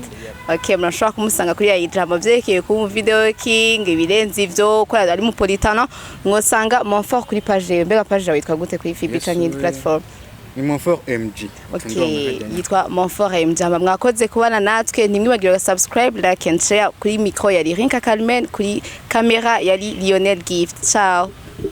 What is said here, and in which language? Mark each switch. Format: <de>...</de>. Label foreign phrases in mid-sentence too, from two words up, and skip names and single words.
<rn>Okay murashaka kumusanga kuri IG hama vyerekeye ku video king ibirenze ivyo ko ari mu Politano mwosanga Montfort kuri page mbega page yawe yitwa gute kuri FB canke platform ni Montfort MG. Okay yitwa Montfort MG hama mwakoze kubana natwe ntimwibagirwe</rn> <en>subscribe like and share</en> <rn>kuri micro yari Rinka Carmen kuri camera yari Lionel Gift. Ciao.</rn>